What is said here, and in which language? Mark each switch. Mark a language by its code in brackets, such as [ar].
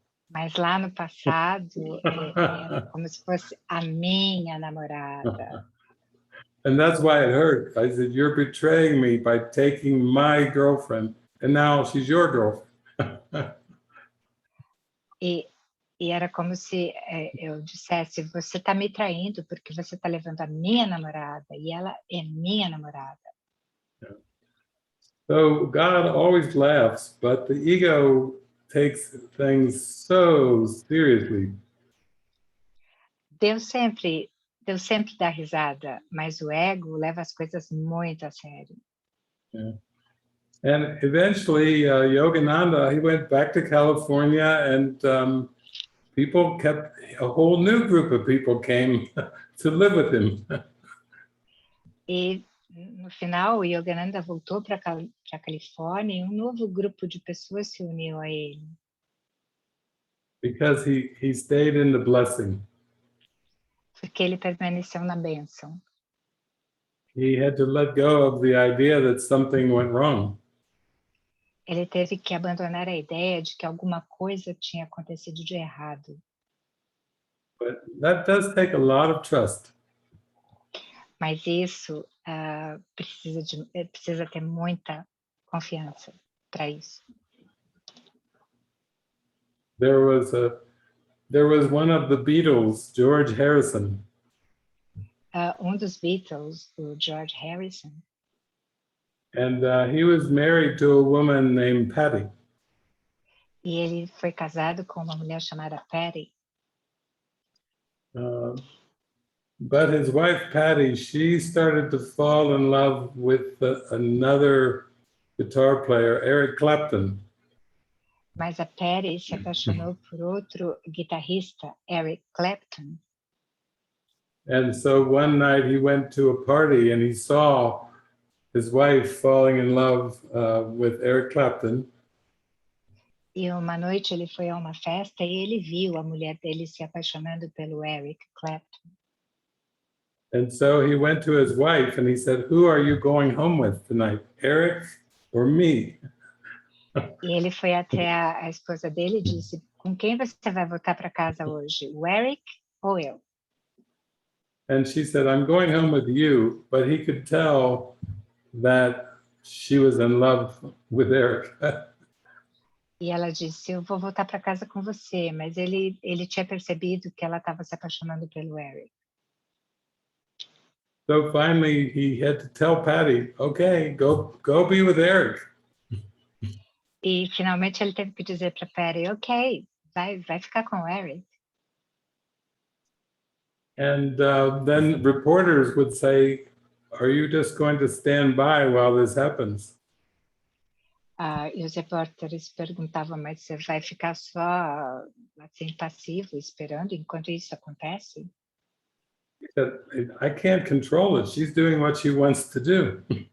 [pt] Mas lá no passado, era como se fosse a minha namorada. [en] And that's why it hurt. I said, you're betraying me by taking my girlfriend, and now she's your girlfriend. [pt] E era como se eu dissesse, você está me traindo porque você está levando a minha namorada, e ela é minha namorada. [en] So God always laughs, but the ego takes things so seriously. [pt] Deus sempre dá risada, mas o ego leva as coisas muito a sério. [en] Yeah. And eventually, Yogananda, he went back to California, and a whole new group of people came to live with him. [pt] E no final, o Yogananda voltou para a Califórnia e um novo grupo de pessoas se uniu a ele. [en] Because he stayed in the blessing. [pt] Porque ele permaneceu na bênção. [en] He had to let go of the idea that something went wrong. [pt] Ele teve que abandonar a ideia de que alguma coisa tinha acontecido de errado. [en] But that does take a lot of trust. [pt] Mas isso precisa ter muita confiança para isso. [en] There was one of the Beatles, George Harrison, [pt] Dos Beatles, o George Harrison, [en] and he was married to a woman named Patty. [pt] e ele foi casado com uma mulher chamada Patty. [en] But his wife, Patty, she started to fall in love with another guitar player, Eric Clapton. [pt] Mas a Patty se apaixonou por outro guitarrista, Eric Clapton. [en] And so one night he went to a party and he saw his wife falling in love with Eric Clapton. [pt] E uma noite ele foi a uma festa e ele viu a mulher dele se apaixonando pelo Eric Clapton. [en] And so he went to his wife and he said, "Who are you going home with tonight, Eric or me?" [pt] E ele foi até a esposa dele e disse: com quem você vai voltar para casa hoje, o Eric ou eu? [en] And she said, "I'm going home with you," but he could tell that she was in love with Eric. [pt] E ela disse: eu vou voltar para casa com você, mas ele tinha percebido que ela estava se apaixonando pelo Eric. [en] So finally he had to tell Patty, "Okay, go be with Eric." [pt] E finalmente ele teve que dizer para Patty: ok, vai ficar com o Eric. [en] And then reporters would say, "Are you just going to stand by while this happens?" [pt] E os repórteres perguntavam: mas você vai ficar só assim passivo, esperando enquanto isso acontece? [en] He said, "I can't control it. She's doing what she wants to do."